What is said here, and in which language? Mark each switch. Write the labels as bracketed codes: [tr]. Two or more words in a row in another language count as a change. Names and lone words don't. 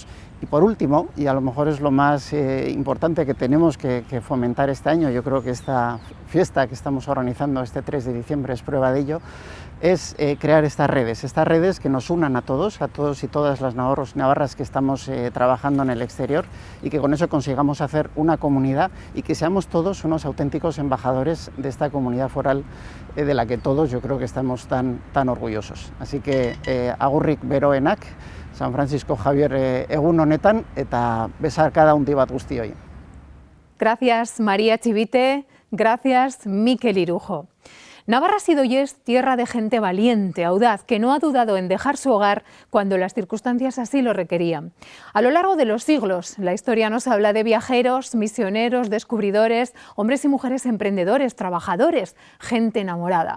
[es] Y por último, y a lo mejor es lo más importante que tenemos que fomentar este año, yo creo que esta fiesta que estamos organizando este 3 de diciembre es prueba de ello, es crear estas redes que nos unan a todos y todas las navarros y navarras que estamos trabajando en el exterior y que con eso consigamos hacer una comunidad y que seamos todos unos auténticos embajadores de esta comunidad foral de la que todos yo creo que estamos tan orgullosos. Así que [eu] agurrik beroenak, San Francisco Javier egun honetan eta besarkada handi bat guztioi. [es] Gracias María Chivite, gracias Mikel Irujo. Navarra ha sido y es tierra de gente valiente, audaz, que no ha dudado en dejar su hogar cuando las circunstancias así lo requerían. A lo largo de los siglos, la historia nos habla de viajeros, misioneros, descubridores, hombres y mujeres emprendedores, trabajadores, gente enamorada.